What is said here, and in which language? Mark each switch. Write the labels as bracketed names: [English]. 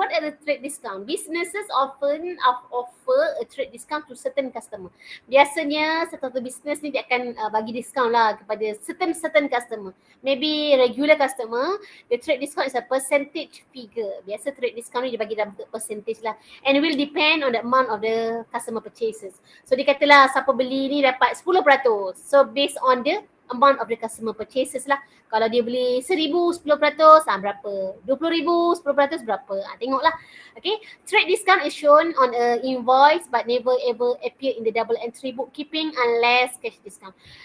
[English] What are the trade discount? Businesses often offer a trade discount to certain customer. [Malay] Biasanya satu business ni dia akan bagi discount lah kepada certain customer. [English] Maybe regular customer, the trade discount is a percentage figure. [Malay] Biasa trade discount ni dia bagi dalam percentage lah. [English] And will depend on the amount of the customer purchases. [Malay] So dia katalah siapa beli ni dapat 10%. [English] So based on the amount of the customer purchases lah. [Malay] Kalau dia beli 1,000, 10%, berapa? 20,000, 10% berapa? Tengoklah. Okay. [English] Trade discount is shown on a invoice but never ever appear in the double entry bookkeeping unless cash discount.